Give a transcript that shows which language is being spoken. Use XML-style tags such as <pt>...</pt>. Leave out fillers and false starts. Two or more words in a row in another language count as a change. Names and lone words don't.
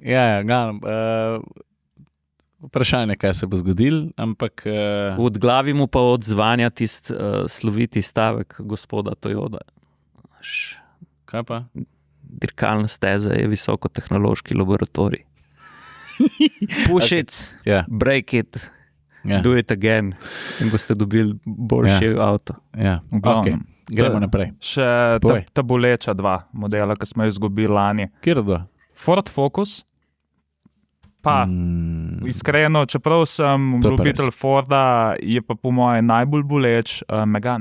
<sl>Ja, vprašanje, kaj se bo zgodil, ampak... Odglavi mu pa odzvanja tisti sloviti stavek gospoda Toyoda. Kaj pa? Dirkalna steza je visokotehnološki laboratorij.</sl> <en>Push it, break it, do it again</en> <sl>in boste dobili boljši avto. Ja, ok. Gremo naprej. Še ta boleča 2 modela, ki smo jih izgubili lani. Kjer 2? Ford Focus. Pa, iskreno, čeprav sem ljubitelj Forda, je pa po moje najbolj boleč Megane.</sl>